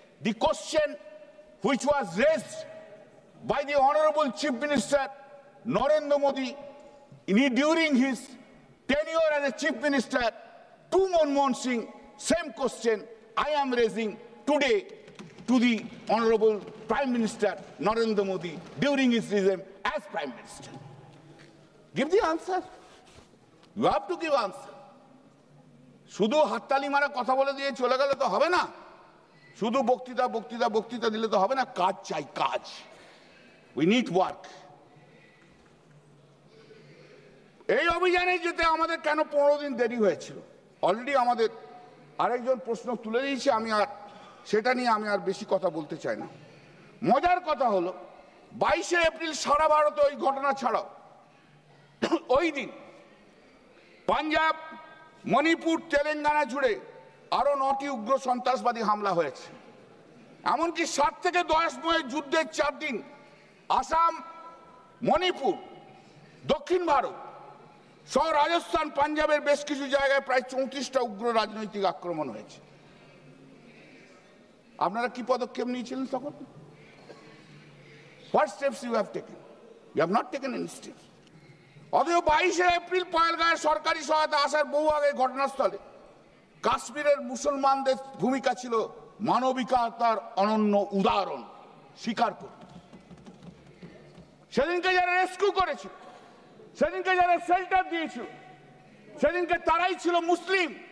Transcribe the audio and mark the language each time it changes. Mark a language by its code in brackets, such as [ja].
[en] The question which was raised by the Honorable Chief Minister Narendra Modi during his tenure as a Chief Minister to Manmohan Singh, same question I am raising today to the Honorable Prime Minister Narendra Modi during his regime as Prime Minister. Give the answer. You have to give answer. [bn] শুধু হাততালি মারা কথা বলে দিয়ে চলে গেলে তো হবে না, শুধু বক্তৃতা দিলে তো হবে না। কাজ চাই, কাজ। [en] We need work. [bn] এই অভিযানে যেতে আমাদের কেন 15 দিন দেরি হয়েছিল? অলরেডি আমাদের আরেকজন প্রশ্ন তুলে দিয়েছে, সেটা নিয়ে আমি আর বেশি কথা বলতে চাই না। মজার কথা হলো 22শে এপ্রিল সারা ভারতে ওই ঘটনা ছাড়াও ওই দিন পাঞ্জাব, মণিপুর, তেলেঙ্গানা জুড়ে আরো 9টি উগ্র সন্ত্রাসবাদী হামলা হয়েছে। এমনকি 7 থেকে 10 বছরের যুদ্ধের 4 দিন আসাম, মণিপুর, দক্ষিণ ভারত সহ রাজস্থান, পাঞ্জাবের বেশ কিছু জায়গায় প্রায় 34টা উগ্র রাজনৈতিক আক্রমণ হয়েছে। আপনারা কি পদক্ষেপ নিয়েছিলেন তখন? [en] What steps you have taken? You have not taken any steps. [bn] অথচ 22শে এপ্রিল পহেলগাঁয়ে সরকারি সহায়তা আসার বহু আগে ঘটনাস্থলে কাশ্মীরের মুসলমানদের ভূমিকা ছিল মানবিকতার অনন্য উদাহরণ স্বীকার করতে। সেদিনকে যারা রেস্কিউ করেছিল, সেদিনকে যারা শেল্টার দিয়েছিল, সেদিনকে তারাই ছিল মুসলিম।